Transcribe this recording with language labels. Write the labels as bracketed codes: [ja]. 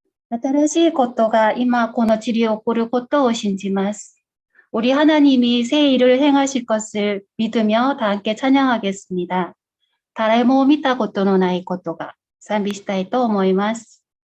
[ja] 新しいことが今この地に起こることを信じます。 [ko] 우리 하나님이 새 일을 행하실 것을 믿으며 다 함께 찬양하겠습니다. [ja] 誰も見たことのないことが賛美したいと思います。